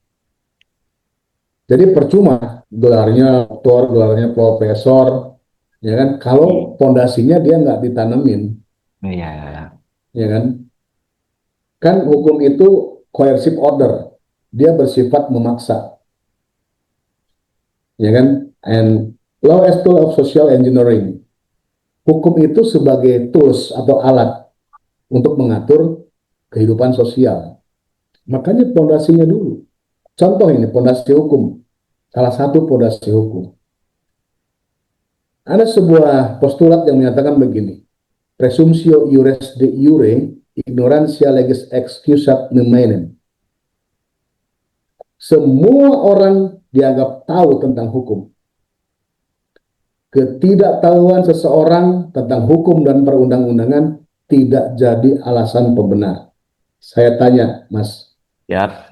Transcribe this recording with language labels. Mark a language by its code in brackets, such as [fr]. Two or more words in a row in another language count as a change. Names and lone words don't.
[id] Jadi percuma gelarnya doktor, gelarnya profesor, ya kan? Kalau pondasinya dia nggak ditanemin, Iya. ya kan? Kan hukum itu [en] coercive order, [id] dia bersifat memaksa, ya kan? [en] And law as tool of social engineering, [id] hukum itu sebagai tools atau alat untuk mengatur kehidupan sosial. Makanya pondasinya dulu. Contoh ini pondasi hukum, salah satu pondasi hukum. Ada sebuah postulat yang menyatakan begini, [la] presumptio iuris de iure, ignorantia legis excusat nemainem. [id] Semua orang dianggap tahu tentang hukum. Ketidaktahuan seseorang tentang hukum dan perundang-undangan tidak jadi alasan pembenar. Saya tanya, Mas, Ya,